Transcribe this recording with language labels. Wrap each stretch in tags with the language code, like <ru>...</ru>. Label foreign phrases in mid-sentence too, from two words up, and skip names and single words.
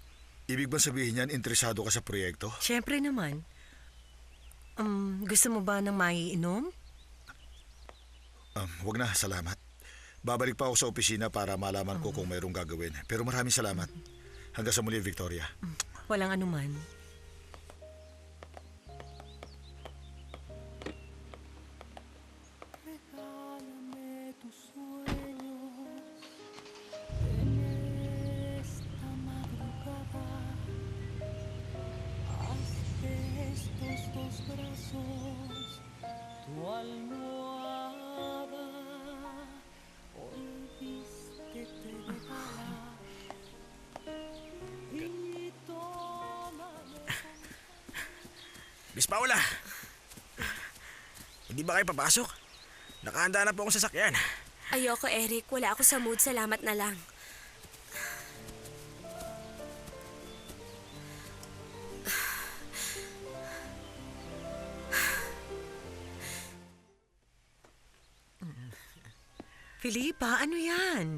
<tl>Ibig ba sabihin yan, interesado ka sa proyekto? Siyempre naman. Gusto mo ba ng maiinom? Wag na, salamat. Babalik pa ako sa opisina para malaman ko kung mayroong gagawin. Pero maraming salamat. Hanggang sa muli, Victoria. Walang anuman.</tl> <es>Regálame tus sueños en esta madrugada. Haz de estos dos brazos tu almohada. Hoy vístete de gala y tómame.</es> <tl>Miss Paula! Hindi ba kayo papasok? Nakahanda na po akong sasakyan. Ayoko, Eric. Wala ako sa mood. Salamat na lang. Filipa, ano yan?</tl>